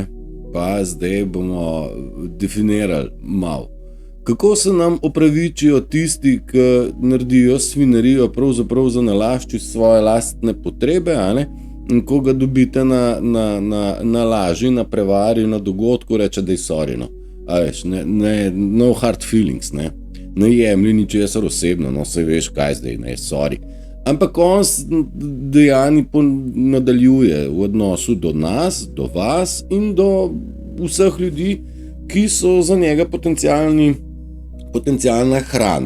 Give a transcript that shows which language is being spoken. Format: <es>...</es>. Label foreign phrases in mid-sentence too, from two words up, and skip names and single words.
<sl>Pa zdaj bomo definirali malo. Kako se nam opravičijo tisti, ki naredijo svinarijo pravzaprav za nalašči svoje lastne potrebe, a ne? In ko ga dobite na laži, na prevari, na dogodku, reče, da je sorry, no. A veš,</sl> <en>no hard feelings,</en> <sl>ne. Ne jemlji ničesar osebno, no, saj veš, kaj zdaj, ne, sorry. Ampak on dejanji nadaljuje v odnosu do nas, do vas in do vseh ljudi, ki so za njega potencialna hrana.</sl>